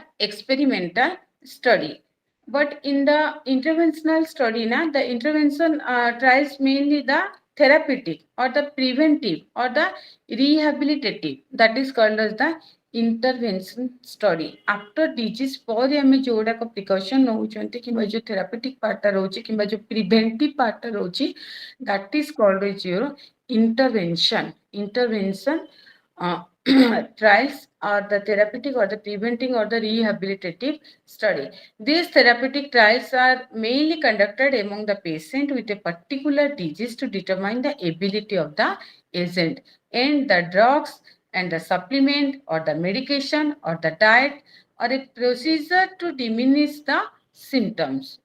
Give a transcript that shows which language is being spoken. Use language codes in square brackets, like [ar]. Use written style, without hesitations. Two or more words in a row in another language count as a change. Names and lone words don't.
[en] Experimental study. But in the interventional study, the intervention tries mainly the therapeutic or the preventive or the rehabilitative. That is called as the intervention study. After disease [or] ପରେ ଆମେ ଯୋଉଡାକ precaution ନଉଛନ୍ତି କିମ୍ବା ଯୋଉ [en] therapeutic part [or] ଟା ରହୁଛି କିମ୍ବା ଯୋଉ [en] preventive part [or] ଟା ରହୁଛି [en] that is called as your intervention. Intervention trials or the therapeutic or the preventing or the rehabilitative study. These therapeutic trials are mainly conducted among the patient with a particular disease to determine the ability of the agent and the drugs and the supplement or the medication or the diet or a procedure to diminish the symptoms.